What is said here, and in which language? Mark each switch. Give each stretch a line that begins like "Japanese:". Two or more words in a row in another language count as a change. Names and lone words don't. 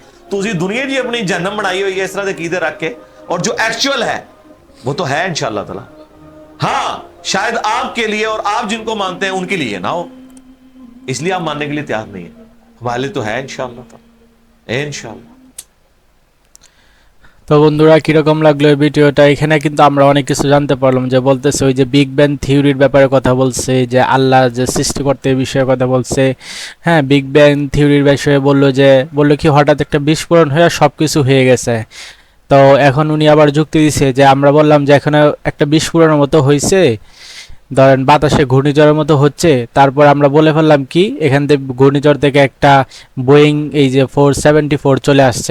Urdu: تو اسی دنیا جی اپنی جہنم بنائی ہوئی ہے اس طرح سے عقیدے رکھ کے, اور جو ایکچوئل ہے وہ تو ہے
Arabic: انشاءاللہ تعالی.
Urdu: ہاں شاید آپ کے لیے اور آپ جن کو مانتے ہیں ان کے لیے نہ ہو, اس لیے آپ ماننے کے لیے تیار نہیں ہے. ہمارے لیے تو ہے
Arabic: انشاءاللہ تعالی,
Urdu: انشاءاللہ.
Bangla: তো বন্ধুরা কিরকম লাগলো এই ভিডিওটা? এখানে কিন্তু আমরা অনেক কিছু জানতে পারলাম, যে বলতেছে ওই যে বিগ ব্যাং থিওরির ব্যাপারে কথা বলছে, যে আল্লাহ যে সৃষ্টিকর্তা এই বিষয়ে কথা বলছে। হ্যাঁ, বিগ ব্যাং থিওরির বিষয়ে বললো কি হঠাৎ একটা বিস্ফোরণ হয়ে সবকিছু হয়ে গেছে। তো এখন উনি আবার যুক্তি দিছে যে আমরা বললাম যে এখানে একটা বিস্ফোরণের মতো হয়েছে, ধরেন বাতাসে ঘূর্ণিঝড়ের মতো হচ্ছে, তারপর আমরা বলে ফেললাম কি এখান থেকে ঘূর্ণিঝড় থেকে একটা বোয়িং এই যে 474 চলে আসছে।